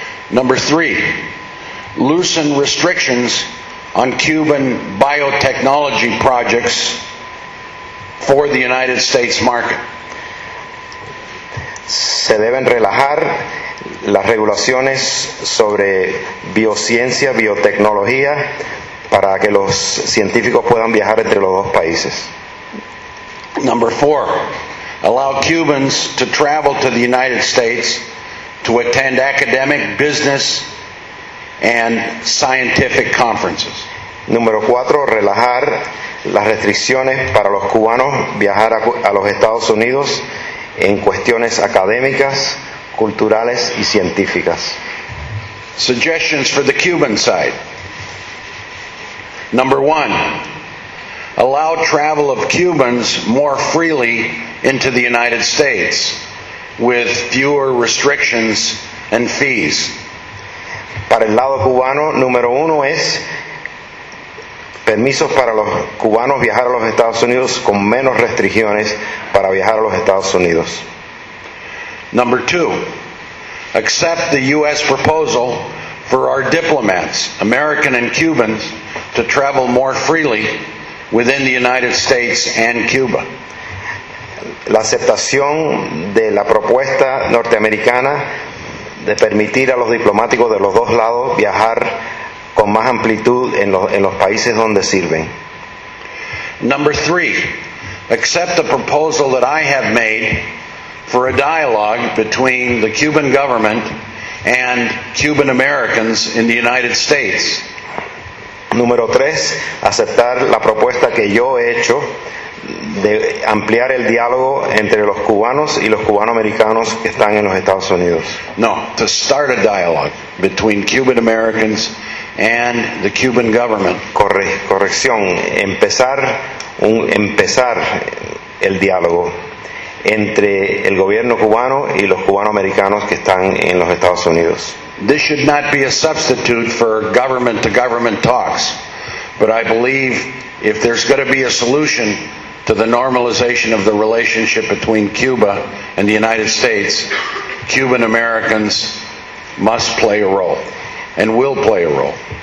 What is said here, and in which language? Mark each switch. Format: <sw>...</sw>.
<en>Number three, loosen restrictions on Cuban biotechnology projects for the United States market.</en> <es>Se deben relajar las regulaciones sobre biociencia, biotecnología, para que los científicos puedan viajar entre los dos países.</es> <en>Number four, allow Cubans to travel to the United States to attend academic, business, and scientific conferences.</en> <es>Número cuatro, relajar las restricciones para los cubanos viajar a los Estados Unidos en cuestiones académicas, culturales y científicas.</es> <en>Suggestions for the Cuban side. Number one, allow travel of Cubans more freely into the United States with fewer restrictions and fees.</en> <es>Para el lado cubano, número uno es permisos para los cubanos viajar a los Estados Unidos con menos restricciones para viajar a los Estados Unidos.</es> <en>Number two, accept the U.S. proposal for our diplomats, American and Cubans, to travel more freely within the United States and Cuba.</en> <es>La aceptación de la propuesta norteamericana de permitir a los diplomáticos de los dos lados viajar con más amplitud en los países donde sirven.</es> <en>Number three, accept the proposal that I have made for a dialogue between the Cuban government and Cuban Americans in the United States.</en> <es>Número tres, aceptar la propuesta que yo he hecho de ampliar el diálogo entre los cubanos y los cubanoamericanos que están en los Estados Unidos.</es> <en>No, to start a dialogue between Cuban Americans and the Cuban government.</en> <es>Corrección, empezar el diálogo entre el gobierno cubano y los cubanoamericanos que están en los Estados Unidos.</es> <en>This should not be a substitute for government to government talks, but I believe if there's going to be a solution to the normalization of the relationship between Cuba and the United States, Cuban Americans must play a role and will play a role.</en>